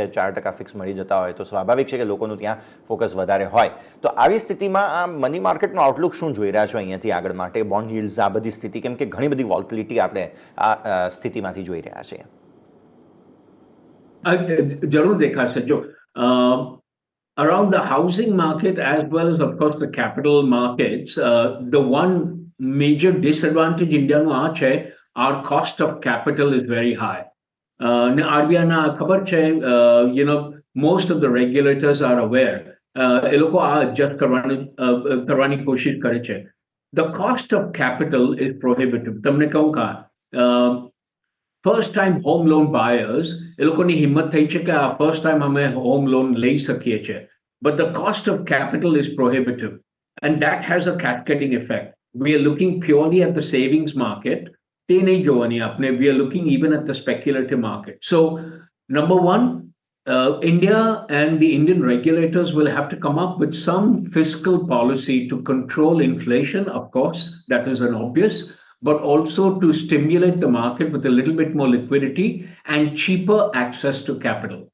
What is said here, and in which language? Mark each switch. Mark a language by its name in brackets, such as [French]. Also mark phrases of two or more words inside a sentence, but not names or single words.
[Gujarati] 4% ફિક્સ મળી જતા હોય તો સ્વાભાવિક છે કે લોકોનું ત્યાં ફોકસ વધારે હોય. તો આવી સ્થિતિમાં આ મની માર્કેટનો આઉટલુક શું જોઈ રહ્યા છો અહીંયાથી આગળ માટે? [English] bond yields, [Gujarati] આ બધી સ્થિતિ, કેમ કે ઘણી બધી વોલ્ટિલિટી આપણે આ સ્થિતિમાંથી જોઈ રહ્યા છીએ. જરૂર દેખાશે. [English] જો around the housing market as well as of course the capital markets, the one major disadvantage India [Gujarati] નું આ છે, [English] our cost of capital is very high. [Gujarati] RBI ના ખબર છે, [English] most of the regulators are aware. [Gujarati] એ લોકો આ adjust કરવાની કોશિશ કરે છે. [English] The cost of capital is prohibitive. [Gujarati] તમને કહું કા, [English] first time home loan buyers, [Gujarati] એ લોકોની હિંમત થઈ છે કે આ [English] first time [Gujarati] અમે [English] home loan [Gujarati] લઈ શકીએ છીએ, [English] but the cost of capital is prohibitive, and that has a cascading effect. We are looking purely at the savings market. [Gujarati] તે નહીં જોવાની આપણે. [English] We are looking even at the speculative market. So number one, India and the Indian regulators will have to come up with some fiscal policy to control inflation. Of course, that is an obvious, but also to stimulate the market with a little bit more liquidity and cheaper access to capital.